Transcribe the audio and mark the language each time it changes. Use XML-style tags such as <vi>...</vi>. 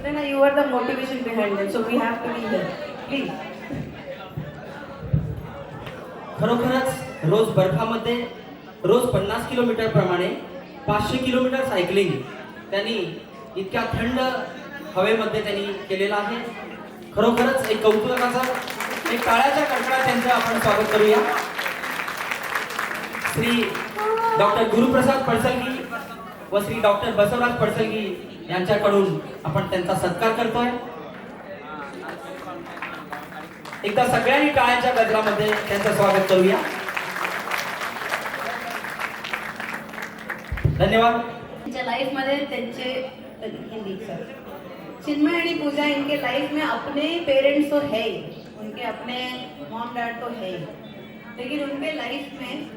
<en>You are the motivation behind it, so we have to be here. Please.</en> <mr>खरोखरच रोज बर्फामध्ये रोज 50 kilometre प्रमाणे 500 kilometre cycling त्यांनी इतक्या थंड हवेमध्ये त्यांनी केलेला आहे. खरोखरच एक कौतुकाचं एक टाळ्याच्या कडकडाट त्यांचं आपण स्वागत करूया. श्री डॉक्टर गुरुप्रसाद पडसलगी व श्री डॉक्टर बसवराज पडसलगी यांच्याकडून आपण त्यांचा सत्कार करतोय. एकदा सगळ्यांनी टाळ्यांच्या गजरामध्ये त्यांचं स्वागत करूया. धन्यवाद.</mr> <hi>लाइफ में हिंदी सर चिन्मय और पूजा इनके लाइफ में अपने पेरेंट्स तो है ही, उनके अपने मॉम डैड तो है ही, लेकिन उनके लाइफ में</hi>